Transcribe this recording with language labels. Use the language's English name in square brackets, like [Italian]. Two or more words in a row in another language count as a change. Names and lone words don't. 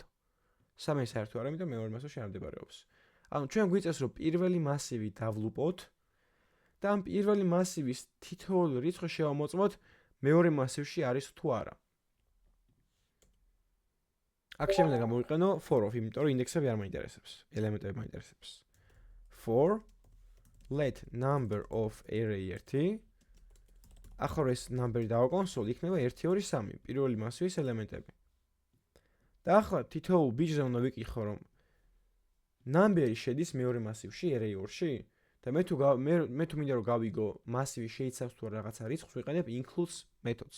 [Georgian] სამი საერთო არა, ამიტომ მეორე მასივში არ მდებარეობს. ანუ ჩვენ გვიწევს, რომ პირველი მასივი დავლუპოთ და ამ პირველი მასივის თითოეული რიცხვი შევამოწმოთ მეორე მასივში არის თუ არა. აქ შემიძლია გამოვიყენო [English] for of, [Georgian] იმიტომ რომ ინდექსები არ მაინტერესებს, ელემენტები მაინტერესებს. [English] For let number of array 1. [Georgian] ახლა ეს number-ი დავაკონსოლ, იქნება 1, 2, 3, პირველი მასივის ელემენტები. და ახლა თითოეულ ბიჯზე უნდა ვიკითხო, რომ number-ი შედის მეორე მასივში, array-2-ში და მე თუ მინდა რომ გავიგო მასივი შეიცავს თუ რაღაცა რიცხვს, ვიყენებ includes მეთოდს.